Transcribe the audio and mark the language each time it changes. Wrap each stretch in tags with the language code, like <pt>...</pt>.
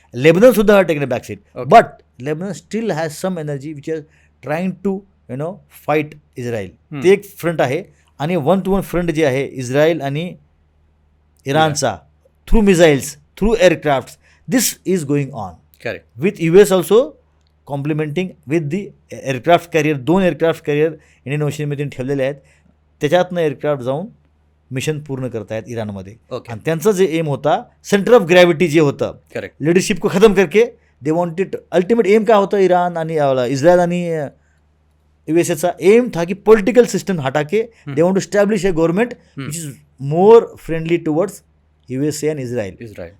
<en>Lebanon सुद्धा have taken a back seat. But Lebanon still has some energy which are trying to fight Israel.</en> <mr>ते एक front आहे. आणि 1-to-1 front जे आहे इस्रायल आणि इराणचा, through missiles, through aircraft,</mr> <en>This is going on.</en> <mr>Correct.</mr> <en>With US also complimenting with the aircraft carrier.</en> <mr>2 aircraft carrier Indian ओशनमध्ये ठेवलेले आहेत. त्याच्यातनं एअरक्राफ्ट जाऊन मिशन पूर्ण करतायत इराणमध्ये. आणि त्यांचं जे एम होता, सेंटर ऑफ ग्रॅव्हिटी जे होतं,</mr> <hi>लिडरशिप को खतम करके</hi> <en>They wanted. Ultimate aim</en> <mr>काय होतं इराण आणि इस्रायल आणि USAचा</mr> <hi>एम था की पॉलिटिकल सिस्टम हटा के</hi> <en>They want to establish a government which is more friendly towards USA and Israel.</en>